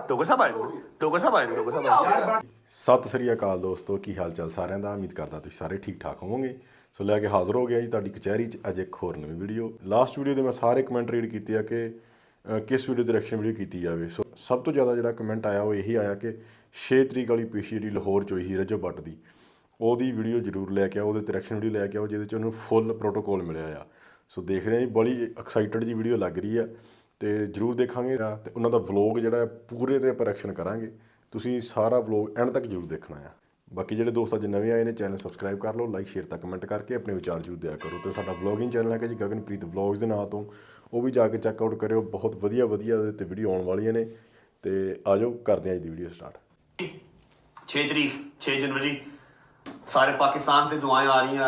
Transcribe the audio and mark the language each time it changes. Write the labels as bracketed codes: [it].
[ur] डोगर साहब आए, डोगर साहब आए, डोगर साहब आए। [pa] ਸਤਿ ਸ੍ਰੀ ਅਕਾਲ ਦੋਸਤੋ, ਕੀ ਹਾਲ ਚਾਲ ਸਾਰਿਆਂ ਦਾ। ਉਮੀਦ ਕਰਦਾ ਤੁਸੀਂ ਸਾਰੇ ਠੀਕ ਠਾਕ ਹੋਵੋਗੇ। ਸੋ ਲੈ ਕੇ ਹਾਜ਼ਰ ਹੋ ਗਿਆ ਜੀ ਤੁਹਾਡੀ ਕਚਹਿਰੀ 'ਚ ਅੱਜ ਇੱਕ ਹੋਰ ਨਵੀਂ ਵੀਡੀਓ। ਲਾਸਟ ਵੀਡੀਓ ਦੇ ਮੈਂ ਸਾਰੇ ਕਮੈਂਟ ਰੀਡ ਕੀਤੇ ਆ ਕਿ ਕਿਸ ਵੀਡੀਓ ਦੀ ਰਿਐਕਸ਼ਨ ਵੀਡੀਓ ਕੀਤੀ ਜਾਵੇ। ਸੋ ਸਭ ਤੋਂ ਜ਼ਿਆਦਾ ਜਿਹੜਾ ਕਮੈਂਟ ਆਇਆ ਉਹ ਇਹੀ ਆਇਆ ਕਿ 6 ਤਰੀਕ ਵਾਲੀ ਪੇਸ਼ੀ ਜਿਹੜੀ ਲਾਹੌਰ 'ਚ ਹੋਈ ਸੀ ਰਜਬ ਭੱਟ ਦੀ, ਉਹਦੀ ਵੀਡੀਓ ਜ਼ਰੂਰ ਲੈ ਕੇ ਆਓ, ਉਹਦੇ 'ਤੇ ਰਿਐਕਸ਼ਨ ਵੀਡੀਓ ਲੈ ਕੇ ਆਓ ਜਿਹਦੇ 'ਚ ਉਹਨੂੰ ਫੁੱਲ ਪ੍ਰੋਟੋਕੋਲ ਮਿਲਿਆ ਆ। ਸੋ ਦੇਖਦੇ ਹਾਂ ਜੀ, ਬੜੀ ਐਕਸਾਈਟਡ ਜੀ ਵੀਡੀਓ ਲੱਗ ਰਹੀ ਆ ਤੇ ਜ਼ਰੂਰ ਦੇਖਾਂਗੇ ਤੇ ਉਹਨਾਂ ਦਾ ਵਲੋਗ ਜਿਹੜਾ ਪੂਰੇ 'ਤੇ ਆਪਾਂ ਰਿਐਕਸ਼ਨ ਕਰਾਂਗੇ। ਤੁਸੀਂ ਸਾਰਾ ਵਲੋਗ ਐਂਡ ਤੱਕ ਜ਼ਰੂਰ ਦੇਖਣਾ ਆ। ਬਾਕੀ ਜਿਹੜੇ ਦੋਸਤ ਅੱਜ ਨਵੇਂ ਆਏ ਨੇ, ਚੈਨਲ ਸਬਸਕ੍ਰਾਈਬ ਕਰ ਲਓ, ਲਾਈਕ ਸ਼ੇਅਰ ਤਾਂ ਕਮੈਂਟ ਕਰਕੇ ਆਪਣੇ ਵਿਚਾਰ ਜ਼ਰੂਰ ਦਿਆ ਕਰੋ। ਤੇ ਸਾਡਾ ਵਲੋਗਿੰਗ ਚੈਨਲ ਹੈਗਾ ਜੀ ਗਗਨਪ੍ਰੀਤ ਵਲੋਗਸ ਦੇ ਨਾਂ ਤੋਂ, ਉਹ ਵੀ ਜਾ ਕੇ ਚੈੱਕ ਆਊਟ ਕਰਿਓ। ਬਹੁਤ ਵਧੀਆ ਉਹਦੇ 'ਤੇ ਵੀਡੀਓ ਆਉਣ ਵਾਲੀਆਂ ਨੇ। ਤੇ ਆ ਜਾਓ ਕਰਦੇ ਹਾਂ ਅੱਜ ਦੀ ਵੀਡੀਓ ਸਟਾਰਟ। [ur] 6 तारीख 6 जनवरी, सारे पाकिस्तान से दुआएं आ रही हैं।